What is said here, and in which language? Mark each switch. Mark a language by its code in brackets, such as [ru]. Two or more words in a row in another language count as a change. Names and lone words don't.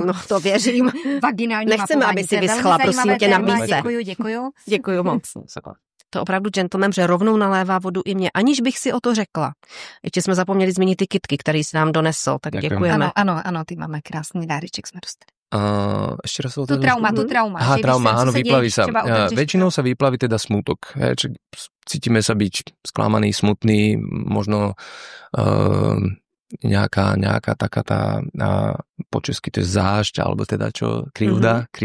[cs] No to věřím. Vaginální nechceme, mapování. Aby si vyschla, prosím tě, na míse. Děkuju. Děkuju moc. To opravdu gentleman, že rovnou nalévá vodu i mě, aniž bych si o to řekla. Ještě jsme zapomněli zmínit ty kytky, který jsi nám donesl, tak děkujeme. Ano, ty máme krásný dáreček, jsme dostali. [sk] Ešte raz tu trauma. Aha, trauma, áno, vyplaví sa. Väčšinou sa vyplaví teda smutok. Cítime sa byť sklamaný, smutný, možno nejaká taká tá po česky to je zášť, alebo teda čo, krivda.